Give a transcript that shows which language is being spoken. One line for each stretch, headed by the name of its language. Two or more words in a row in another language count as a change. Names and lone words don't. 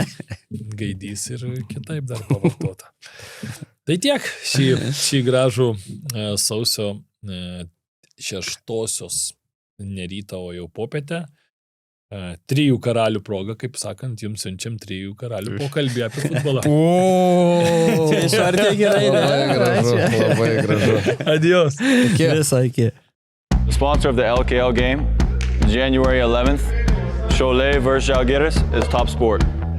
Lithuanian: bus gaidys ir kitaip dar pavartota. Tai tiek šį gražų sausio 6-osios nerytą, o jau popietę. 3 karalių proga, kaip sakant, jums siunčiam 3 karalių pokalbį apie futbolą. Čia išvartė gerai, Labai gražu. Adios. Visai iki.
English: The sponsor of the LKL game, January 11th, Cholet versus Žalgiris, is Top Sport.